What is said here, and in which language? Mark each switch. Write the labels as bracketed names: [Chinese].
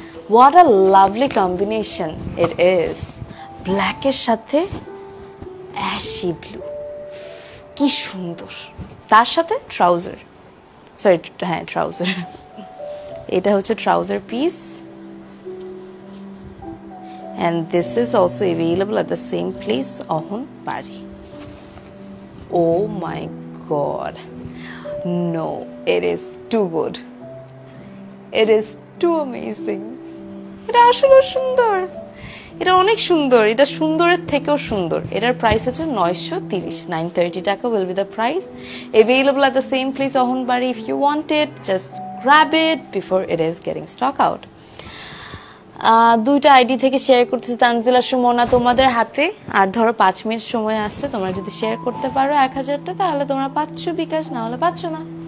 [English] what a lovely combination it is, [Bangla] ব্ল্যাকের সাথে ashy blue, কি সুন্দর। তার সাথে ট্রাউজার, সরি হ্যাঁ ট্রাউজার, এটা হচ্ছে trouser piece. [English] And this is also available at the same place, Ahonbari. Oh my god, no, it is too good, it is too amazing. [Bangla] এটা আসলে সুন্দর, এটা অনেক সুন্দর, এটা সুন্দরের থেকেও সুন্দর। এটার প্রাইস হচ্ছে 930, 930 টাকা [English] will be the price. Available at the same place, Ahonbari. If you want it, just grab it before it is getting stock out. [Bangla] দুইটা আইডি থেকে শেয়ার করতেছি, তানজিলা সুমনা তোমাদের হাতে। আর ধরো 5 মিনিট সময় আসছে, তোমরা যদি শেয়ার করতে পারো 1000টা, তাহলে তোমরা পাচ্ছ বিকাশ, না হলে পাচ্ছ না।